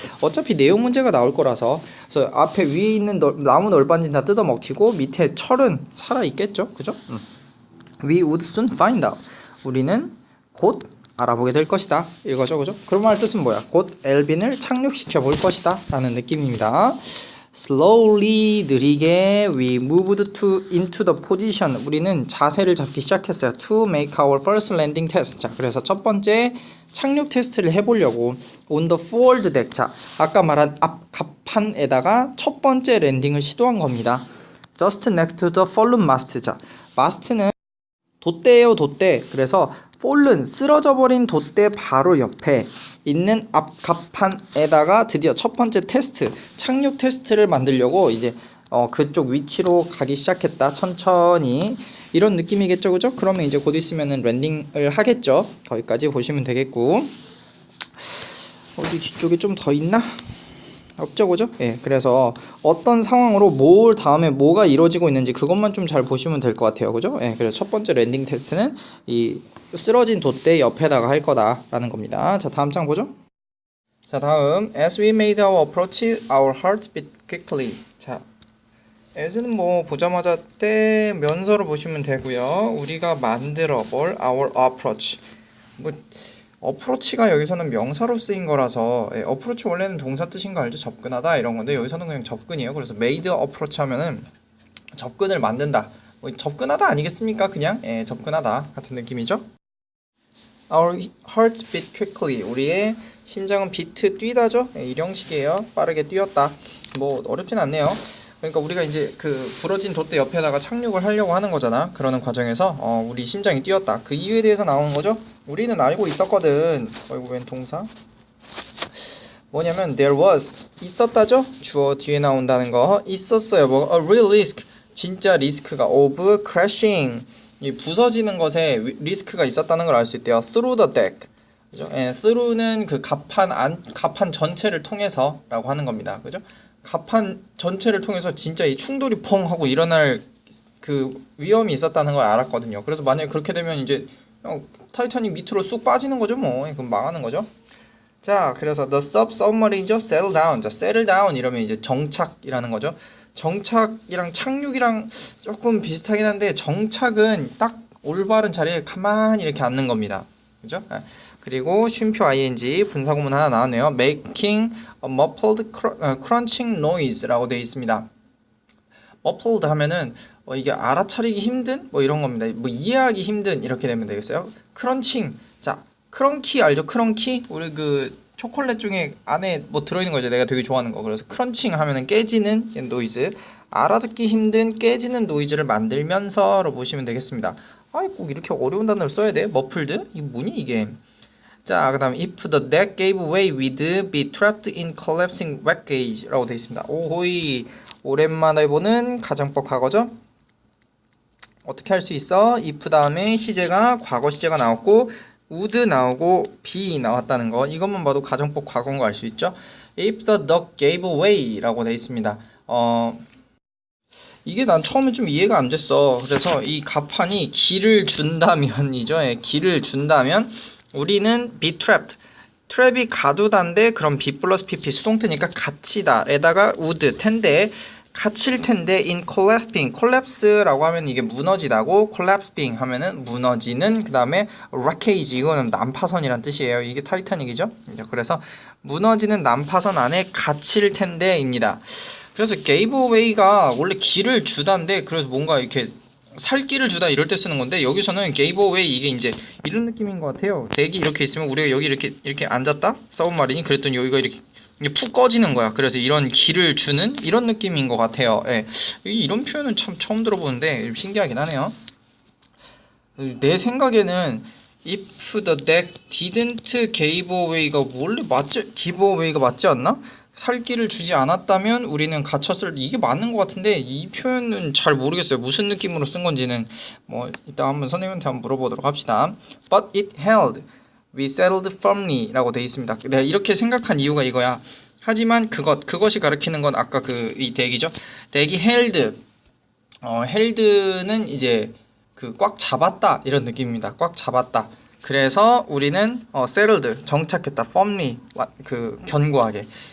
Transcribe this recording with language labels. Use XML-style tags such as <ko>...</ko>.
<ko>어차피 내용 문제가 나올 거라서. 그래서 앞에 위에 있는 나무 널빤지 다 뜯어 먹히고 밑에 철은 살아 있겠죠, 그죠?</ko> <en>We would soon find out.</en> <ko>우리는 곧 알아보게 될 것이다. 이거죠, 그죠? 그런 말 뜻은 뭐야? 곧 엘빈을 착륙시켜 볼 것이다. 라는 느낌입니다.</ko> <en>Slowly,</en> <ko>느리게</ko> <en>we moved into the position.</en> <ko>우리는 자세를 잡기 시작했어요.</ko> <en>To make our first landing test.</en> <ko>자, 그래서 첫 번째 착륙 테스트를 해보려고</ko> <en>on the forward deck.</en> <ko>자, 아까 말한 앞 갑판에다가 첫 번째 랜딩을 시도한 겁니다.</ko> <en>Just next to the fallen mast.</en> <ko>자, 마스트는 돛대예요, 돛대. 그래서 fallen, 쓰러져 버린 돛대 바로 옆에 있는 앞 갑판에다가 드디어 첫 번째 테스트, 착륙 테스트를 만들려고 이제 그쪽 위치로 가기 시작했다. 천천히 이런 느낌이겠죠, 그죠? 그러면 이제 곧 있으면은 랜딩을 하겠죠. 거기까지 보시면 되겠고, 어디 뒤쪽에 좀 더 있나? 없죠, 그죠? 예, 그래서 어떤 상황으로 뭘 다음에 뭐가 이루어지고 있는지 그것만 좀 잘 보시면 될 것 같아요, 그죠? 예, 그래서 첫 번째 랜딩 테스트는 이 쓰러진 돛대 옆에다가 할 거다라는 겁니다. 자, 다음 장 보죠. 자, 다음</ko> <en>as we made our approach, our hearts beat quickly.</en> <ko>자, as는 뭐 보자마자 떼면서를 보시면 되고요. 우리가 만들어 볼</ko> <en>our approach.</en> <ko>뭐 어프로치가 여기서는 명사로 쓰인 거라서, 어프로치 원래는 동사 뜻인 거 알죠? 접근하다 이런 건데 여기서는 그냥 접근이에요. 그래서 made approach 하면은 접근을 만든다. 뭐 접근하다 아니겠습니까? 그냥 접근하다 같은 느낌이죠.</ko> <en>Our hearts beat quickly.</en> <ko>우리의 심장은 비트 뛰다죠? 일형식이에요. 빠르게 뛰었다. 뭐 어렵진 않네요. 그러니까 우리가 이제 그 부러진 돛대 옆에다가 착륙을 하려고 하는 거잖아. 그러는 과정에서 우리 심장이 뛰었다. 그 이유에 대해서 나오는 거죠. 우리는 알고 있었거든. 어이구, 웬 동사? 뭐냐면 there was, 있었다죠. 주어 뒤에 나온다는 거. 있었어요. 뭐</ko> <en>a real risk,</en> <ko>진짜 리스크가</ko> <en>of crashing,</en> <ko>이 부서지는 것에 리스크가 있었다는 걸 알 수 있대요.</ko> <en>through the deck. 그죠?</en> <ko>through는 그 갑판 전체를 통해서라고 하는 겁니다. 그죠? 갑판 전체를 통해서 진짜 이 충돌이 펑 하고 일어날 그 위험이 있었다는 걸 알았거든요. 그래서 만약에 그렇게 되면 이제 타이타닉 밑으로 쑥 빠지는 거죠, 뭐. 그럼 망하는 거죠. 자, 그래서</ko> <en>the submarine죠, settle down.</en> <ko>자, settle down 이러면 이제 정착이라는 거죠. 정착이랑 착륙이랑 조금 비슷하긴 한데 정착은 딱 올바른 자리에 가만히 이렇게 앉는 겁니다. 그죠? 그리고 쉼표 ing 분사구문 하나 나왔네요.</ko> <en>making a muffled crunching noise라고</en> <ko>되어 있습니다. muffled 하면은 이게 알아차리기 힘든 뭐 이런 겁니다. 뭐 이해하기 힘든 이렇게 되면 되겠어요. crunching, 자, 크런키 알죠? 크런키? 우리 그 초콜릿 중에 안에 뭐 들어있는 거죠. 내가 되게 좋아하는 거. 그래서 크런칭 하면은 깨지는 노이즈, 알아듣기 힘든 깨지는 노이즈를 만들면서로 보시면 되겠습니다. 아이, 꼭 이렇게 어려운 단어를 써야 돼? 머플드? 이게 뭐니 이게? 자, 그 다음</ko> <en>if the deck gave way, we'd be trapped in collapsing wreckage</en> <ko>라고 되어 있습니다. 오호이, 오랜만에 보는 가정법 과거죠? 어떻게 할 수 있어? if 다음에 시제가 과거 시제가 나왔고 would 나오고 be 나왔다는 거, 이것만 봐도 가정법 과거인 거 알 수 있죠?</ko> <en>if the duck gave way</en> <ko>라고 되어 있습니다. 이게 난 처음에 좀 이해가 안 됐어. 그래서 이 갑판이 길을 준다면이죠. 길을 준다면 우리는 be trapped, 트랩이 가두다인데 그럼 be 플러스 pp 수동태니까 갇히다 에다가 would 텐데 갇힐 텐데 in collapsing, collapse라고 하면 이게 무너지다고, collapsing 하면은 무너지는, 그 다음에 wreckage 이거는 난파선이란 뜻이에요. 이게 타이타닉이죠. 그래서 무너지는 난파선 안에 갇힐 텐데입니다. 그래서 gave away가 원래 길을 주다인데 그래서 뭔가 이렇게 살길을 주다 이럴 때 쓰는 건데 여기서는 gave away 이게 이제 이런 느낌인 것 같아요. 덱이 이렇게 있으면 우리가 여기 이렇게 앉았다 서브마린이, 그랬더니 여기가 이렇게 푹 꺼지는 거야. 그래서 이런 길을 주는 이런 느낌인 것 같아요. 이런 표현은 참 처음 들어보는데 신기하긴 하네요. 내 생각에는</ko> <en>if the deck didn't give away</en> <ko>가 원래 맞지? give away가 맞지 않나? 살길을 주지 않았다면 우리는 갇혔을, 이게 맞는 것 같은데 이 표현은 잘 모르겠어요. 무슨 느낌으로 쓴 건지는 뭐 이따 한번 선생님한테 한번 물어보도록 합시다.</ko> <en>But it held, we settled firmly</en> <ko>라고 되어 있습니다. 내가 이렇게 생각한 이유가 이거야. 하지만 그것이 가리키는 건 아까 이 덱이죠. 덱이 held, held는 이제 그 꽉 잡았다 이런 느낌입니다. 꽉 잡았다. 그래서 우리는 settled 정착했다. firmly 견고하게.</ko>